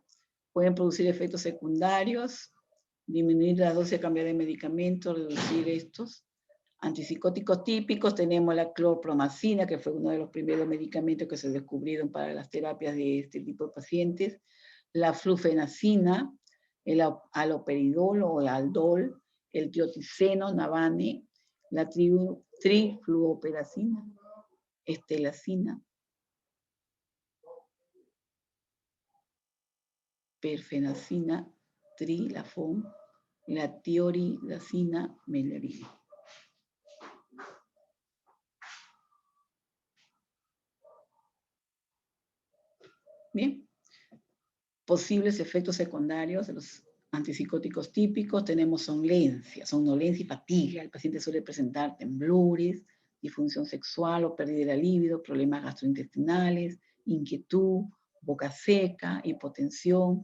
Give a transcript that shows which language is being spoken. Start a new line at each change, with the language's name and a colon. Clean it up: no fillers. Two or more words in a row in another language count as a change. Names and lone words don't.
Spanish: Pueden producir efectos secundarios, disminuir la dosis, cambiar de medicamento, reducir estos. Antipsicóticos típicos tenemos la clorpromacina, que fue uno de los primeros medicamentos que se descubrieron para las terapias de este tipo de pacientes. La flufenacina, el haloperidol o el aldol, el tioticeno, navane, la trifluoperacina, estelacina, perfenacina, trilafón, la tioridacina, melarina. Bien. Posibles efectos secundarios de los antipsicóticos típicos, tenemos somnolencia y fatiga. El paciente suele presentar temblores, disfunción sexual o pérdida de la libido, problemas gastrointestinales, inquietud, boca seca, hipotensión.